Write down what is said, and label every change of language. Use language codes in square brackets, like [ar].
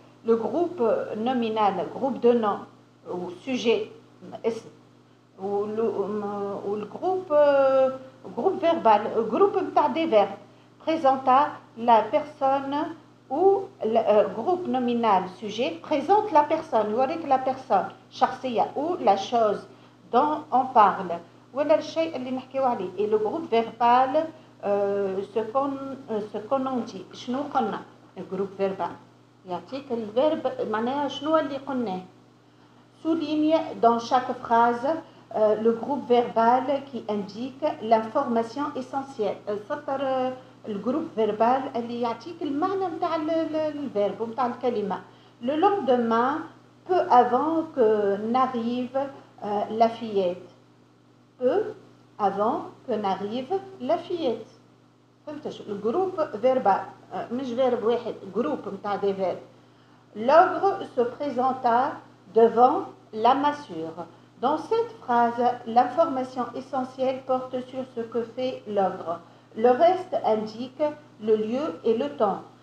[fr] Le groupe nominal, groupe de nom ou sujet, ou le groupe verbal, groupe des verbes, présenta la personne ou le groupe nominal sujet présente la personne, [ar] يوريك [fr] la personne شخصية ou la chose dont on parle [ar] ولا الشيء اللي نحكيو عليه. [fr] et le groupe verbal ce qu'on dit. [ar] شنو قلنا؟ الجروب verbal يعطيك الفيرب معناها شنو اللي قلناه. [fr] souligne dans chaque phrase le groupe verbal qui indique l'information essentielle. [ar] سطر الجروب فيربال اللي يعطيك المعنى نتاع الفيرب ونتاع الكلمة. [fr] Le lendemain, peu avant que n'arrive la fillette. Peu avant que n'arrive la fillette. [ar] فهمتش؟ الجروب فيربال مش فيرب واحد، جروب نتاع دي فيرب. [fr] L'ogre se présenta devant la massure. Dans cette phrase, l'information essentielle porte sur ce que fait l'ogre. Le reste indique le lieu et le temps.